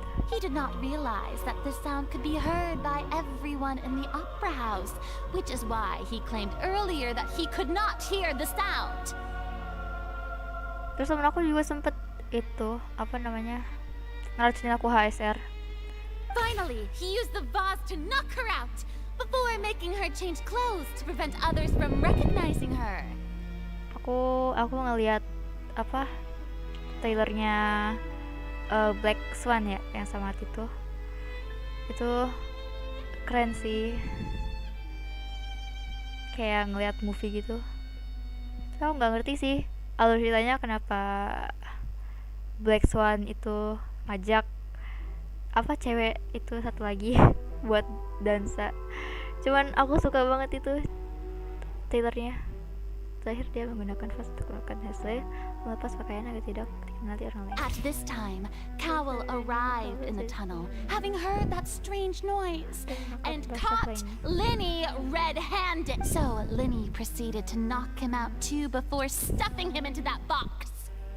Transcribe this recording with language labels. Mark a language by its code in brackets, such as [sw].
[en] He did not realize that the sound could be heard by everyone in the opera house, which is why he claimed earlier that he could not hear the sound. [id] Terus temen aku juga sempet itu, apa namanya, ngeracunin aku HSR. [en] Finally, he used the vase to knock her out before making her change clothes to prevent others from recognizing her. [id] Aku ngelihat apa trailernya Black Swan ya, yang sama itu keren sih, kayak ngelihat movie gitu. Aku nggak ngerti sih alur ceritanya kenapa Black Swan itu ngajak apa cewek itu satu lagi buat dansa. Cuman aku suka banget itu trailernya. Terakhir dia menggunakan vas untuk melakukan hasil melepas pakaian agar tidak dikenali orang lain. [en] At this time, Cowell arrived in the tunnel, having heard that strange noise, and caught Linny red-handed. So Linny proceeded to knock him out too before stuffing him into that box.